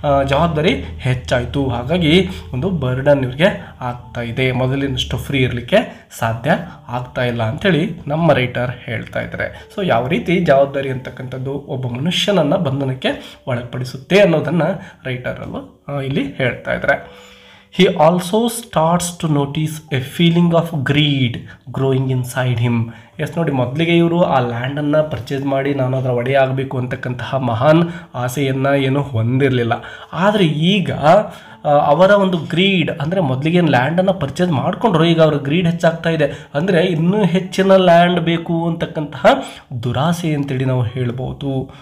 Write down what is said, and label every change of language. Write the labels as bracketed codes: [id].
[kn] ಜವಾಬ್ದಾರಿ ಹೆಚ್ಚಾಯಿತು, ಹಾಗಾಗಿ ಒಂದು ಬರ್ಡನ್ ಇವ್ರಿಗೆ ಆಗ್ತಾ ಇದೆ, ಮೊದಲಿನಷ್ಟು ಫ್ರೀ ಇರಲಿಕ್ಕೆ ಸಾಧ್ಯ ಆಗ್ತಾ ಇಲ್ಲ ಅಂಥೇಳಿ ನಮ್ಮ ರೈಟರ್ ಹೇಳ್ತಾ ಇದ್ದಾರೆ. ಸೊ ಯಾವ ರೀತಿ ಜವಾಬ್ದಾರಿ ಅಂತಕ್ಕಂಥದ್ದು ಒಬ್ಬ ಮನುಷ್ಯನನ್ನು ಬಂಧನಕ್ಕೆ ಒಳಪಡಿಸುತ್ತೆ ಅನ್ನೋದನ್ನು ರೈಟರಲ್ಲೂ ಇಲ್ಲಿ ಹೇಳ್ತಾ ಇದ್ದಾರೆ. [en] He also starts to notice a feeling of greed growing inside him. [kn] S ನೋಡಿ, ಮೊದಲಿಗೆ ಇವರು ಆ ಲ್ಯಾಂಡನ್ನು ಪರ್ಚೇಸ್ ಮಾಡಿ ನಾನು ಅದರ ಒಡೆಯ ಆಗಬೇಕು ಅಂತಕ್ಕಂತಹ ಮಹಾನ್ ಆಸೆಯನ್ನು ಏನು ಹೊಂದಿರಲಿಲ್ಲ. ಆದರೆ ಈಗ ಅವರ ಒಂದು ಗ್ರೀಡ್ ಅಂದರೆ ಮೊದಲಿಗೆ ಲ್ಯಾಂಡನ್ನು ಪರ್ಚೇಸ್ ಮಾಡಿಕೊಂಡ್ರು, ಈಗ ಅವರ ಗ್ರೀಡ್ ಹೆಚ್ಚಾಗ್ತಾ ಇದೆ. ಅಂದರೆ ಇನ್ನೂ ಹೆಚ್ಚಿನ ಲ್ಯಾಂಡ್ ಬೇಕು ಅಂತಕ್ಕಂತಹ ದುರಾಸೆ ಅಂತೇಳಿ ನಾವು ಹೇಳ್ಬೋದು.